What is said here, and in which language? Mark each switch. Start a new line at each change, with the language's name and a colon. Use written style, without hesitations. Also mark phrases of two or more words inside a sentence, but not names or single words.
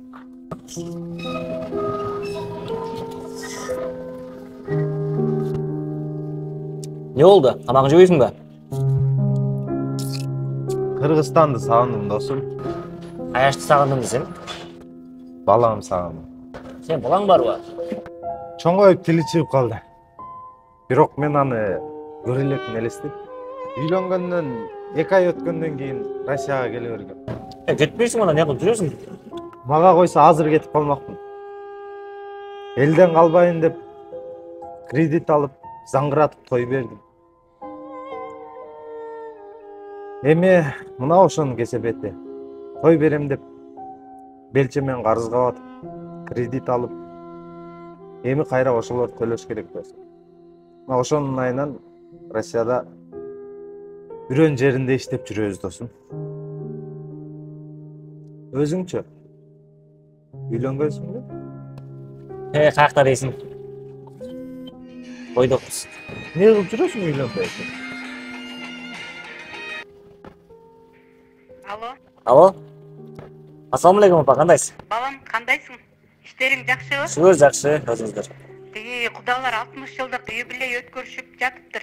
Turkish: Не oldu?
Kazakh: Тамағын жебейсің бе? Кыргызстанды сағындым, досым. Аяшты сағындым десем. Балам сағындым. Сен балаң бар ба?
Kyrgyz: Чоңоюп тили чыгып калды. Бирок мен аны көрө элекмин элестеп. Үйлөнгөндөн 2 ай өткөндөн кийин Россияга келе бергем. Кетпейсің онда, не кылып жүрөсүң? Мага койсо азыр кетип калмакмын. Элден калбайын деп кредит алып, заңгыратып той бердим. Эми мына ошонун кесепети. Той берем деп белчемен карызга батып, кредит алып, эми кайра ошолорду төлөш керек болсо. Ошонун айынан Россияда бирөөнүн жеринде иштеп жүрөбүз, досум. Өзүңчү? Үйлөнгөнсүңбү? Каякта дейсің? Бойдокпуз. Не кылып жүрөсүң үйлөнбөй? Алло. Ассалаумалейкум апа, кандайсыз? Балам, кандайсың? Иштериң жакшыбы? Шүгүр жакшы, өзүңүздөр. Тиги кудалар 60 жылдык юбилей өткөрүшүп жатыптыр.